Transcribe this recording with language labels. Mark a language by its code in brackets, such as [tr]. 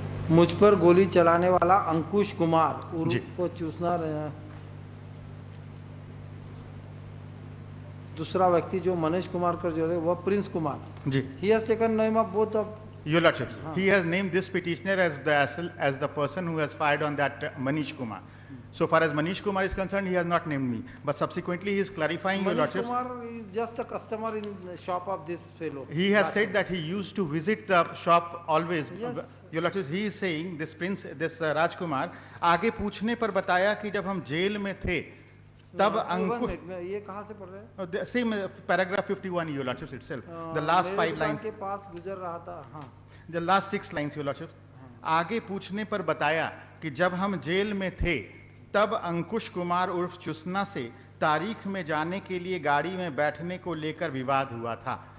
[hi] मुझ पर गोली चलाने वाला अंकुश कुमार को चूसना दूसरा व्यक्ति जो मनीष कुमार का जो है वह Prince Kumar ji. [en] He has taken name of both of Your Lordship. He has named this petitioner as the person who has fired on that Manish Kumar. So far as Manish Kumar is concerned, he has not named me. But subsequently, he is clarifying, Your Lordship. Manish Kumar is just a customer in the shop of this fellow. He has said that he used to visit the shop always. Yes. Your Lordship, he is saying, this Raj Kumar, [hi] आगे पूछने पर बताया कि जब हम jail में थे, तब अंकुश, ये कहाँ से पढ़ रहे हैं? [en] Same paragraph 51, Your Lordship itself. The last 5 lines. [hi] के पास गुजर रहा था, हाँ. [en] The last 6 lines, Your Lordship. [hi] आगे पूछने पर बताया कि जब हम जेल में थे, तब अंकुश कुमार उर्फ चुसना से तारीख में जाने के लिए गाड़ी में बैठने को लेकर विवाद हुआ था।